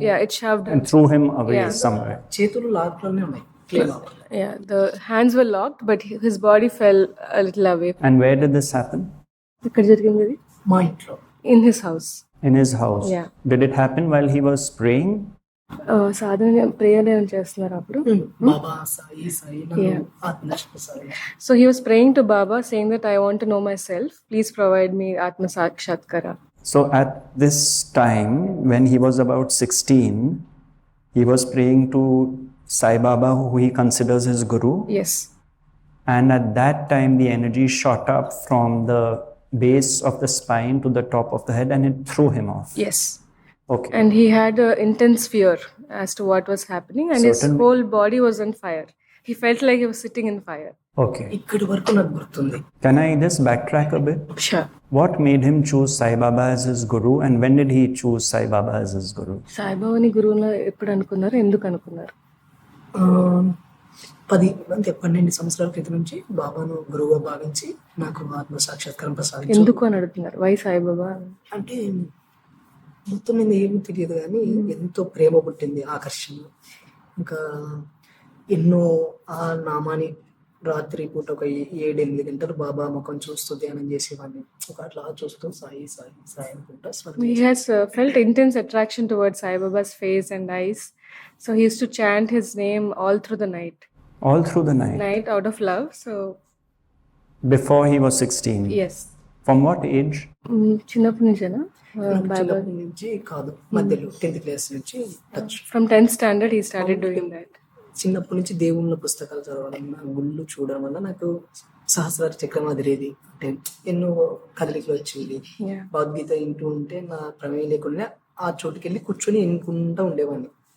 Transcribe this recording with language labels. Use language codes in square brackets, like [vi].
[en] Yeah, it shoved him. and threw him away Yeah. somewhere. [te] చేతులు లాక్లోనే ఉన్నాయి. [en] Yeah, the hands were locked but his body fell a little away. And where did this happen? [te] ఎక్కడ జరిగింది ఇది? మా ఇంట్లో [en] In his house. In his house. Yeah. Did it happen while he was praying? [te] సాధారణ prayer ఏమైనా చేస్తున్నారు అప్పుడు? బాబా సాయి నన్ను ఆత్మదర్శనం ప్రసాదించారు. [en] So he was praying to Baba saying that I want to know myself. Please provide me Atma Sakshatkara. So at this time, when he was about 16, he was praying to Sai Baba, who he considers his guru. Yes. And at that time, the energy shot up from the base of the spine to the top of the head and it threw him off. Yes. Okay. And he had intense fear as to what was happening and his Certainly. whole body was on fire. He felt like he was sitting in fire. Okay. [te] ఇక్కడి వరకు నాకు గుర్తుంది. [en] Can I just backtrack a bit? Sure. What made him choose Sai Baba as his guru and when did he choose Sai Baba as his guru? [te] సాయిబాబాని గురువులా ఎప్పుడు అనుకున్నారు, ఎందుకు అనుకున్నారు? 12 సంవత్సరాల క్రితం నుంచి బాబాను గురువుగా భావించి నాకు ఆత్మ సాక్షాత్కారం ప్రసాదించారు. ఎందుకు అని అడుగుతున్నారు? [en] Why Saibaba? [te] అంటే మొత్తం మీద ఏమీ తెలియదు కానీ ఎంతో ప్రేమ పుట్టింది, ఆకర్షణ. ఇంకా ఎన్నో ఆ నామాన్ని రాత్రి పూట ఒక 7-8 గంటలు బాబా ముఖం చూస్తూ ధ్యానం చేసేవాడిని. ఒక అట్లా చూస్తూ సాయి సాయి సాయి అనుకుంటా [en] He has felt intense attraction towards Sai Baba's face and eyes. So he used to chant his name all through the night. All through the night? Night out of love. So Before he was 16? yes. From what age? [te] చిన్నప్పటి నుంచేనా? చిన్నప్పటి నుంచి కాదు, మధ్యలో 10th class నుంచి touch. [en] From 10th standard he started doing that. [te] చిన్నప్పటి నుంచి దేవుళ్ళ పుస్తకాలు చదవడం, గుళ్ళు చూడడం వల్ల నాకు సహస్రార చక్రం అదిరేది. అంటే ఎన్నో కదలికలు వచ్చింది. [en] Yeah. [te] భగవద్గీత వింటూ ఉంటే నా ప్రమేయం లేకుండా ఆ చోటుకి వెళ్ళి కూర్చొని వినుకుంటా ఉండేవాడిని.